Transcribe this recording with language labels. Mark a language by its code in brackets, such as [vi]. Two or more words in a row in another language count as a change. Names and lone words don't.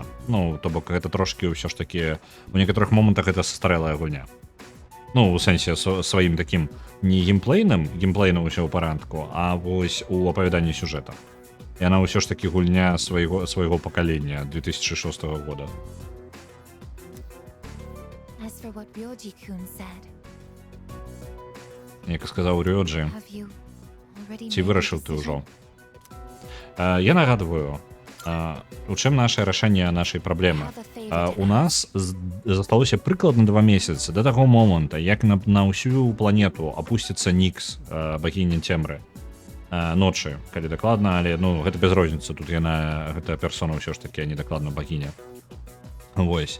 [be] То бок, гэта трошкі ўсё ж такі... У некаторых момантах гэта састарэлая гульня. У сэнсе сваім такім не геймплейным ўсё ў парадку, а вось у апавяданні сюжэта. Яна ўсё ж такі гульня свайго пакалення 2006 года. [en] As for what Ryoji-kun said, [be] Як сказаў Рёджі, [en] have you already [be] ці [en] made a [be] вырашыў ты [en] decision? [be] ўжо? Я нагадваю, у чым наше рашэнне нашай праблемы. [en] I have a favor to [be] У нас засталося прыкладна 2 месяцы да таго моманта, як на ўсю планету апусціцца Нікс, багіня цемры. Ночы, калі дакладна, але гэта без розніцы, тут яна, гэта персона ўсё ж такі, а не дакладна багіня. Вось.